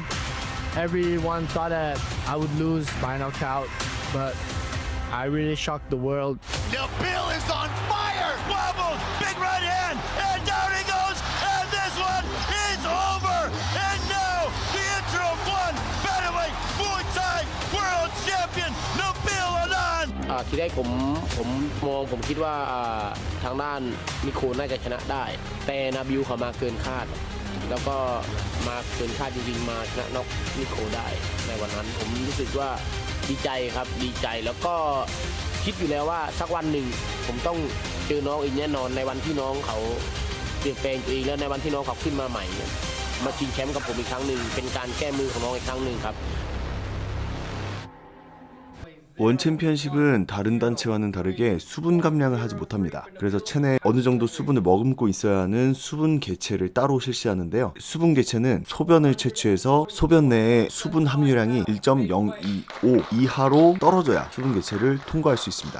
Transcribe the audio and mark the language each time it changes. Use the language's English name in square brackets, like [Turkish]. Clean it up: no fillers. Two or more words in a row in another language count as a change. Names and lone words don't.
[English] Everyone thought that I would lose by knockout, but I really shocked the world. Nabil is on fire. Wobbles, big right hand, and down he goes, and this one is over. And now the interim one, Bantamweight Muay Thai World Champion, Nabil Anand. [Thai] ทีแรกผมคิดว่าทางด้านนิโคน่าจะชนะได้แต่นาบิลเขามาเกินคาดแล้วก็มาเกินคาดจริงๆมาชนะน็อกนิโคได้ในวันนั้นผมรู้สึกว่าดีใจครับดีใจแล้วก็คิดอยู่แล้วว่าสักวันหนึ่งผมต้องเจอน้องอีกแน่นอนในวันที่น้องเขาเปลี่ยนแปลงตัวเองแล้วในวันที่น้องเขาขึ้นมาใหม่มาชิงแชมป์กับผมอีกครั้งหนึ่งเป็นการแก้มือของน้องอีกครั้งหนึ่งครับ [Korean] 원챔피언십은 다른 단체와는 다르게 수분 감량을 하지 못합니다. 그래서 체내에 어느 정도 수분을 머금고 있어야 하는 수분 개체를 따로 실시하는데요. 수분 개체는 소변을 채취해서 소변 내에 수분 함유량이 1.025 이하로 떨어져야 수분 개체를 통과할 수 있습니다.